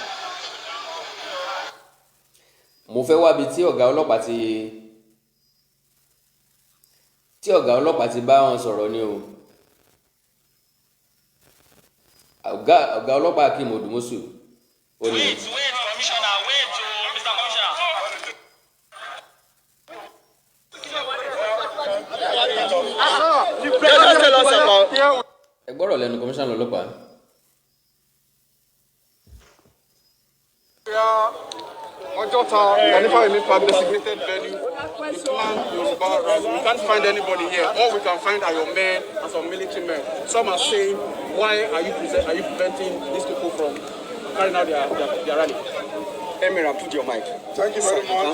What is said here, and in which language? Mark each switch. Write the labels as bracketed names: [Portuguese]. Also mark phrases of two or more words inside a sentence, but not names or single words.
[Yoruba] Mo fẹ́ wábi tí ọ̀gá ọlọ́pàá ti bá wọn sọ̀rọ̀ ni o. Ọ̀gá ọlọ́pàá Akeem Odumosu ó ní. [English] Wait, commissioner, wait, Mr. Commissioner. [Yoruba] Ẹ gbọ́rọ̀ lẹ́nu commissioner ọlọ́pàá. [English] Ojota, Kanifayemi Park designated venue. We plan Yoruba. We can't find anybody here. All we can find are your men and some military men. Some are saying, why are you preventing these people from carrying out their rally? Emira, put your mic. Thank you very much.